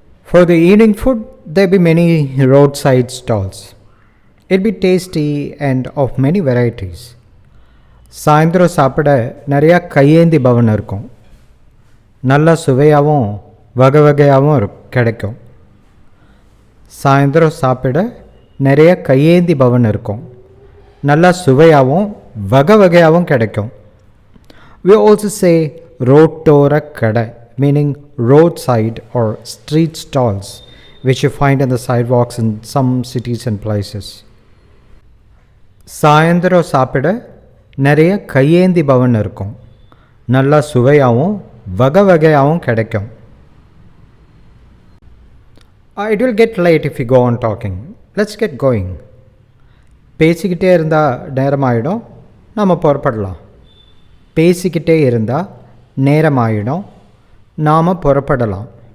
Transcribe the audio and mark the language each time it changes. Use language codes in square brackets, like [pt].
[en] For the evening food, there be many roadside stalls. It be tasty and of many varieties. [ta] சாயந்தரம் சாப்பிட நிறையா கையேந்தி பவன் இருக்கும், நல்ல சுவையாகவும் வகை வகையாகவும் கிடைக்கும். சாயந்தரம் சாப்பிட நிறைய கையேந்தி பவன் இருக்கும், நல்லா சுவையாகவும் வகை வகையாகவும் கிடைக்கும். [en] We also say [ta] ரோட்டோர கடை, [en] meaning roadside or street stalls, which you find on the sidewalks in some cities and places. [ta] சாயந்தரம் சாப்பிட நிறைய கையேந்தி பவன் இருக்கும், நல்லா சுவையாகவும் வகை வகையாகவும் கிடைக்கும். [en] It will get late if you go on talking. Let's get going. [ta] பேசிக்கிட்டே இருந்தால் நேரமாயிடும், நம்ம புறப்படலாம். பேசிக்கிட்டே இருந்தால் நேரமாயிடும், நாம் புறப்படலாம்.